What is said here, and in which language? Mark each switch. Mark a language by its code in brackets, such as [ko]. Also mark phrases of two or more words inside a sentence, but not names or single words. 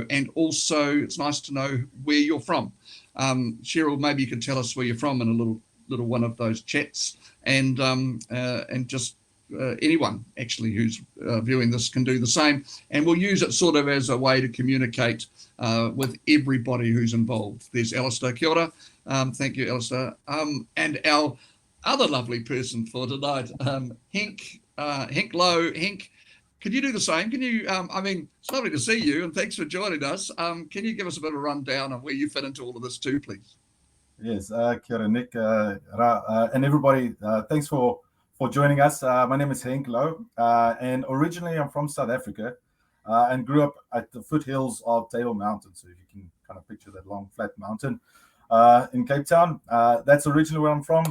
[en] And also, it's nice to know where you're from. Cheryl, maybe you can tell us where you're from in a little one of those chats, and just anyone actually who's viewing this can do the same. And we'll use it sort of as a way to communicate with everybody who's involved. There's Alistair. [mi] Kia ora. [en] Thank you, Alistair. And our other lovely person for tonight, Henk Lowe. Henk, could you do the same? Can you, I mean, it's lovely to see you, and thanks for joining us. Can you give us a bit of a rundown of where you fit into all of this too, please? Yes, [mi] kia ora, [en] Nick, and everybody, thanks for joining us. My name is Henk Lowe, and originally I'm from South Africa, and grew up at the foothills of Taiao Mountain. So if you can kind of picture that long flat mountain in Cape Town, that's originally where I'm from.